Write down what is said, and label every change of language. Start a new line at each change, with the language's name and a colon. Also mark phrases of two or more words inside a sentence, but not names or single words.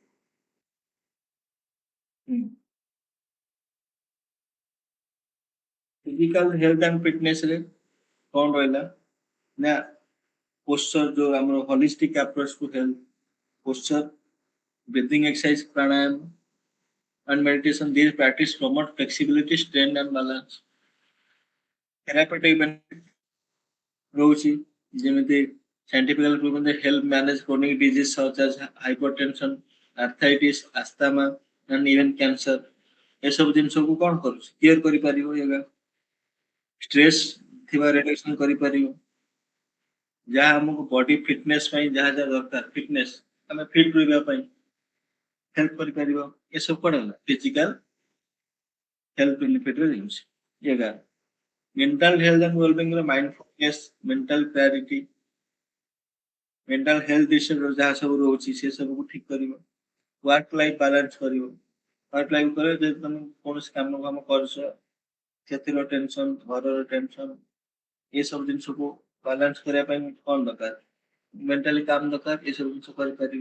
English: physical health and fitness
Odia: ରେ କଣ ରହିଲା ନା,
English: पोस्चर जो ଆମର holistic approach to health, posture, breathing exercise, pranayam and meditation, these practice promote flexibility, strength and balance. Therapeutic benefit
Odia: ରହୁଛି, ଯେମିତି
English: scientifically proven that help manage chronic disease such as hypertension, arthritis, asthma and even cancer।
Odia: ଏସବୁ ଜିନିଷକୁ କଣ କରୁଛି, କ୍ଲିୟର କରିପାରିବ, yoga ଷ୍ଟ୍ରେସ୍ ଥିବା ରିଡକ୍ସନ କରିପାରିବ, ଯାହା ଆମକୁ
English: body fitness
Odia: ପାଇଁ ଯାହା ଯାହା ଦରକାର, ଫିଟନେସ ଆମେ ଫିଟ ରହିବା ପାଇଁ ହେଲ୍ପ କରିପାରିବ। ଏସବୁ କଣ ହେଲା,
English: physical health benefit
Odia: ର ଜିନିଷ।
English: yoga mental health and well-being ର mindfulness, mental clarity, mental health issue ର
Odia: ଯାହା ସବୁ ରହୁଛି ସେ ସବୁକୁ ଠିକ କରିବ।
English: work life balance
Odia: କରିବ।
English: work life
Odia: କରେ ଯଦି ତମେ କୌଣସି କାମ କରୁଛ, ସେଥିର ଟେନସନ, ଘରର ଟେନସନ, ଏସବୁ ଜିନିଷକୁ ବାଲାନ୍ସ କରିବା ପାଇଁ କଣ ଦରକାର, ମେଣ୍ଟାଲି କାମ ଦରକାର। ଏସବୁ ଜିନିଷ କରିପାରିବ।